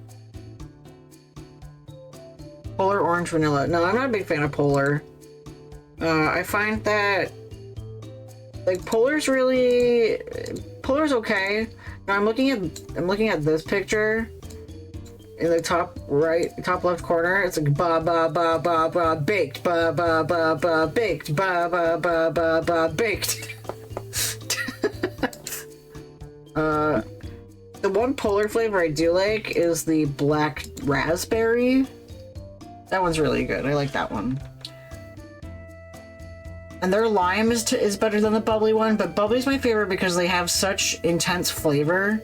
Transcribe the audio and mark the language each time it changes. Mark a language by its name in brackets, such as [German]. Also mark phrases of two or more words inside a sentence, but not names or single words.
[English] Polar orange vanilla. No, I'm not a big fan of Polar. I find that like Polar's okay. Now I'm looking at this picture in the top left corner. It's like ba ba ba ba ba baked, ba ba ba ba baked, ba ba ba ba ba baked. The one Polar flavor I do like is the black raspberry. That one's really good. I like that one. And their lime is better than the bubbly one, but bubbly's my favorite because they have such intense flavor.